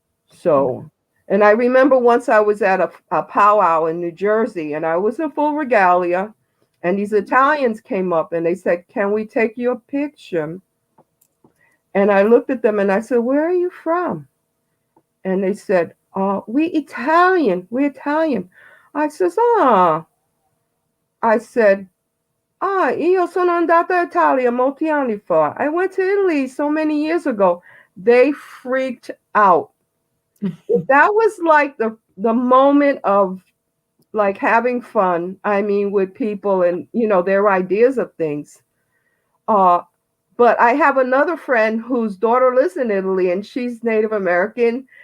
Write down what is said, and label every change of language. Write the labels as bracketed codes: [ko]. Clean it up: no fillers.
[en] So, and I remember once I was at a powwow in New Jersey, and I was in full regalia, and these Italians came up and they said, "Can we take your picture?" And I looked at them and I said, "Where are you from?" And they said, "We Italian. We're Italian." I says, I said, [it] io sono andata a Italia molti anni fa. [en] I went to Italy so many years ago. They freaked out. That was like the moment of like having fun, with people and, their ideas of things. But I have another friend whose daughter lives in Italy, and she's Native American.